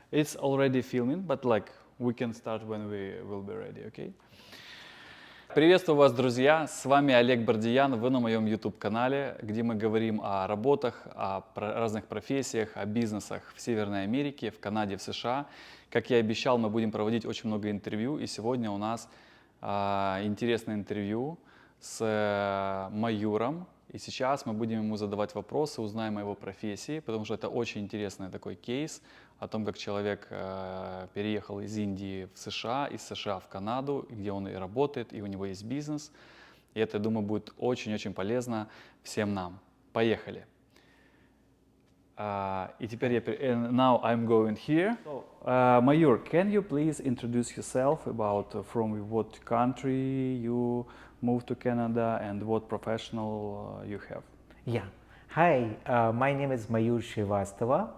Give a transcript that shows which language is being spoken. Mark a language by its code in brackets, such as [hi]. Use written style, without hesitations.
[en] It's already filming, but like we can start when we will be ready, okay? [ru] Приветствую вас, друзья! С вами Олег Бардиян. Вы на моем YouTube-канале, где мы говорим о работах, о разных профессиях, о бизнесах в Северной Америке, в Канаде, в США. Как я и обещал, мы будем проводить очень много интервью. И сегодня у нас интересное интервью с Маюром. И сейчас мы будем ему задавать вопросы, узнаем о его профессии, потому что это очень интересный такой кейс о том, как человек переехал из Индии в США, из США в Канаду, где он и работает, и у него есть бизнес. И это, я думаю, будет очень-очень полезно всем нам. Поехали! И теперь [en] now I'm going here. Mayur, can you please introduce yourself about from what country you moved to Canada and what professional you have? Yeah. Hi, my name is Mayur Srivastava.